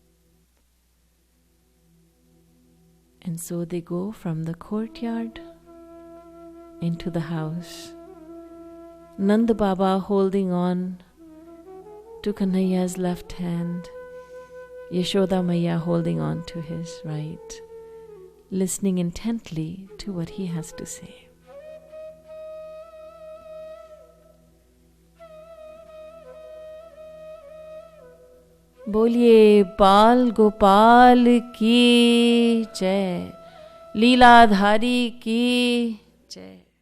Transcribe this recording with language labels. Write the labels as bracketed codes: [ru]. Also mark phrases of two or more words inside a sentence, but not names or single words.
[en] And so they go from the courtyard into the house. Nanda Baba holding on to Kanhaiya's left hand, Yashoda Maya holding on to his right, listening intently to what he has to say. [hi] बोलिए बाल गोपाल की जय, लीलाधारी की जय।